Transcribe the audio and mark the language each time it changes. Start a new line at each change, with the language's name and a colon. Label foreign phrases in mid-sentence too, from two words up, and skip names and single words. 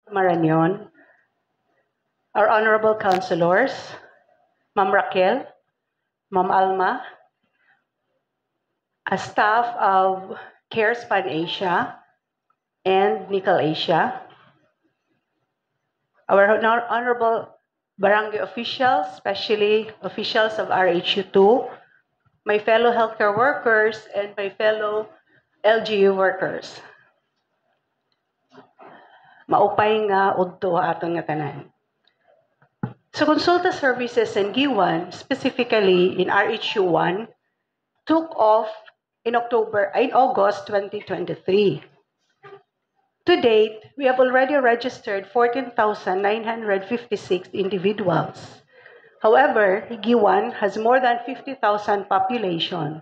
English: Marañon, our honorable councilors, Ma'am Raquel, Ma'am Alma, a staff of CareSpan Asia and Nickel Asia, our honorable barangay officials, especially officials of RHU2, my fellow healthcare workers, and my fellow LGU workers.
Waray: Maupay nga udto aton nga tanan.
English: So consulta services in G1, specifically in RHU1, took off in August 2023. To date, we have already registered 14,956 individuals. However, G1 has more than 50,000 population.